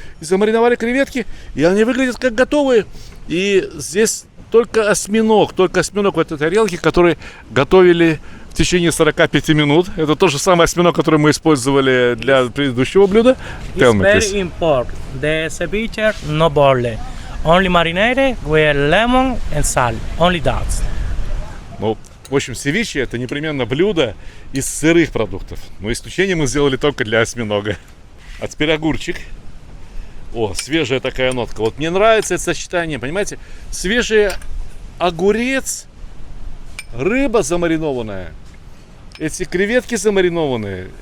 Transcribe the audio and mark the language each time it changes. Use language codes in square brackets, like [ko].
[ru] И замариновали креветки. И они выглядят как готовые. И здесь только осьминог в этой тарелке, который готовили в течение 45 минут. Это тот же самый осьминог, который мы использовали для предыдущего блюда. [en] It's very important. The ceviche no boiled. Only marinated with lemon and salt. Only that. [ru] Ну, в общем, севиче это непременно блюдо из сырых продуктов. Но исключение мы сделали только для осьминога. А теперь огурчик. О, свежая такая нотка. Вот мне нравится это сочетание, понимаете? Свежий огурец, рыба замаринованная, эти креветки замаринованные.